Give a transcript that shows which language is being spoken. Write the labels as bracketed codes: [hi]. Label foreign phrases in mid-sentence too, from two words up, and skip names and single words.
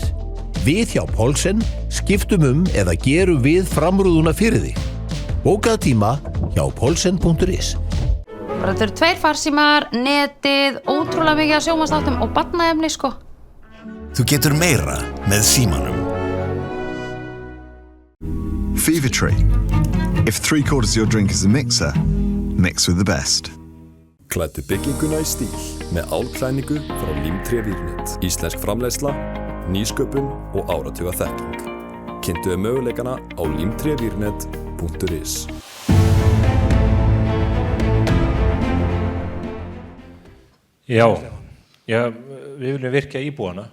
[is] Við hjá Poulsen skiptum eða gerum við framrúðuna fyrir þig. Bókað tíma hjá poulsen.is. Þetta eru 2 farsímar, netið, ótrúlega mikið af sjónvarpsþáttum og barnaefni sko. Þú getur meira með símanum. Fever-Tree. [en] If 3/4 of your drink is a mixer, mix with the best. [is] Klæddu bygginguna í stíl með álklæðningu frá Límtré Vírnet. Íslensk framleiðsla, nýsköpun og áratuga þekking. Kynntu möguleikana á limtrevírnet.is. Já, við viljum virkja íbúana.